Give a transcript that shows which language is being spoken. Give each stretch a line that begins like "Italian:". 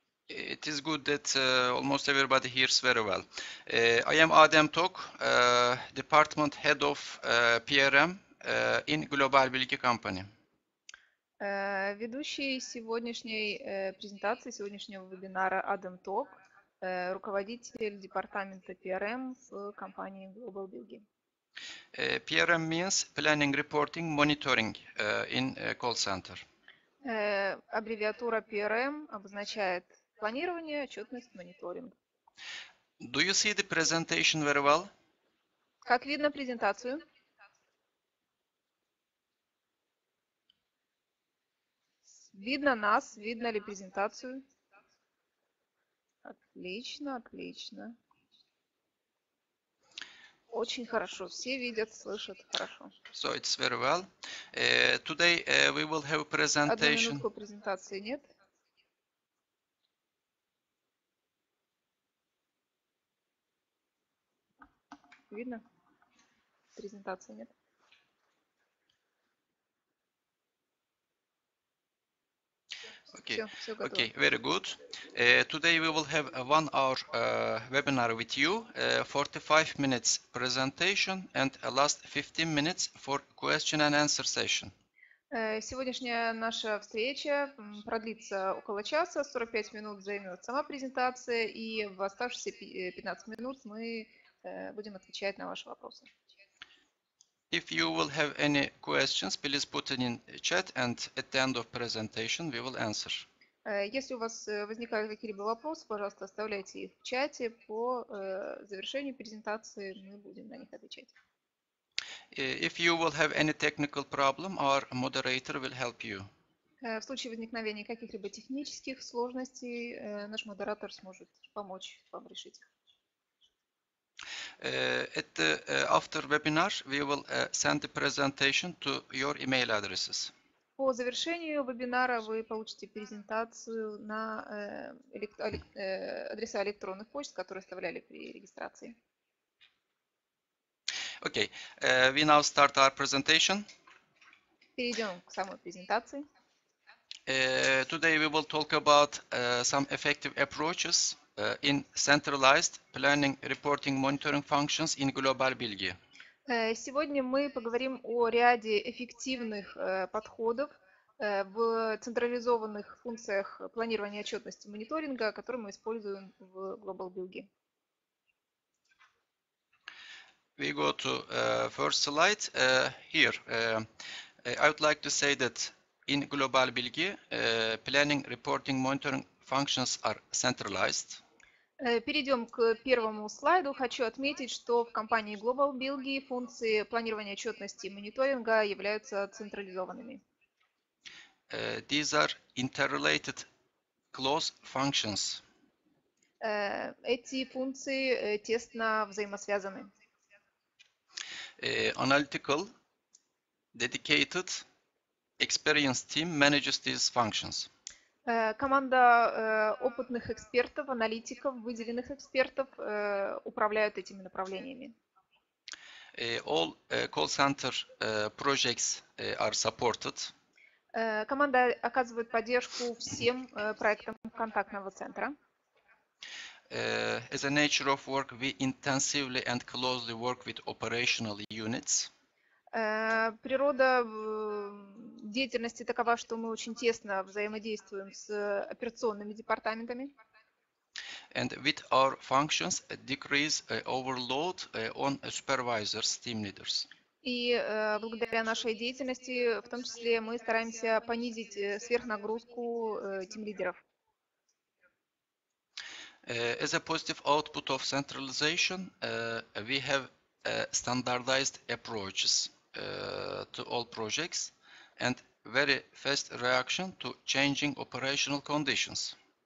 English: it is good that almost everybody hears very well. I am Adem Tok, Department Head of PRM in Global Bilgi Company.
Russian: Ведущий сегодняшней презентации, сегодняшнего вебинара Адам Ток, руководитель департамента PRM в компании Global Bilgi.
English: PRM means planning, reporting, monitoring in call-center.
Russian: Аббревиатура PRM обозначает планирование, отчетность, мониторинг.
English: Do you see the presentation very well?
Russian: Как видно презентацию? Видно нас, видно ли презентацию? Отлично, отлично. Очень хорошо. Все видят, слышат хорошо.
English: So it's very well. Today we will have a
Russian: Одну
English: presentation.
Russian: минутку презентации нет. Видно? Презентации нет.
English: Okay,
Russian: Все готово.
English: okay, very good. Today we will have a 1-hour webinar with you, 45 minutes presentation and a last 15 minutes for question and answer session.
Russian: Сегодняшняя наша встреча продлится около часа, 45 минут займет сама презентация, и в оставшиеся 15 минут мы будем отвечать на ваши вопросы.
English: If you will have any questions, please put it in chat, and at the end of presentation we will answer.
Russian: Если у вас возникают какие-либо вопросы, пожалуйста, оставляйте их в чате. По завершению презентации мы будем на них отвечать.
English: If you will have any technical problem, our moderator will help you.
Russian: В случае возникновения каких-либо технических сложностей, наш модератор сможет помочь вам решить их.
English: After webinar, we will send the presentation to your email addresses.
Russian: По завершению вебинара вы получите презентацию на адреса электронных почт, которые оставляли при регистрации.
English: Okay, we now start our presentation.
Russian: Перейдем к самой презентации.
English: Today we will talk about some effective approaches in centralized planning, reporting, monitoring functions in Global Bilgi.
Russian: Сегодня мы поговорим о ряде эффективных подходов в централизованных функциях планирования, отчетности, мониторинга, которые мы используем в Global Bilgi.
English: We go to first slide. Here, I would like to say that in Global Bilgi, planning, reporting, monitoring functions are centralized.
Russian: Перейдем к первому слайду. Хочу отметить, что в компании Global Bilgi функции планирования, отчетности и мониторинга являются централизованными.
English: These are interrelated close functions.
Russian: Эти функции тесно взаимосвязаны.
English: Analytical, dedicated, experienced team manages these functions.
Russian: Команда опытных экспертов, аналитиков, выделенных экспертов управляют этими направлениями.
English: All call-center projects are supported.
Russian: Команда оказывает поддержку всем проектам контактного центра.
English: As a nature of work, we intensively and closely work with operational units.
Russian: Природа деятельности такова, что мы очень тесно взаимодействуем с операционными департаментами.
English: And with our functions, decrease overload on supervisors, team leaders.
Russian: И благодаря нашей деятельности, в том числе, мы стараемся понизить сверхнагрузку тимлидеров.
English: As a positive output of centralization, we have standardized approaches to all projects and very fast reaction to changing operational conditions.